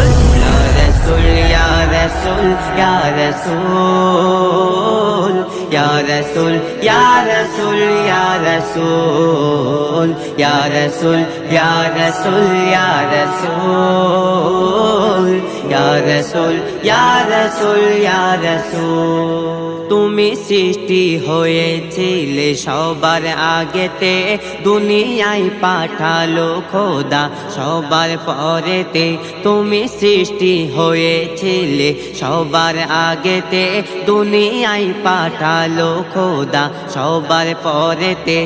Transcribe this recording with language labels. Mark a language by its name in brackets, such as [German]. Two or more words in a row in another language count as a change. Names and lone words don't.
[Arabic] يا رسول، يا رسول، يا رسول, يا رسول، يا رسول، يا رسول، يا رسول، يا رسول، يا رسول، يا رسول، يا رسول، يا رسول. [Bangla] তুমি সৃষ্টি হয়েছিলে সবার আগেতে, দুনিয়ায় পাঠালো খোদা সবার পরেতে। তুমি সৃষ্টি হয়েছিলে সবার আগেতে, দুনিয়ায় পাঠালো খোদা সবার পরেতে।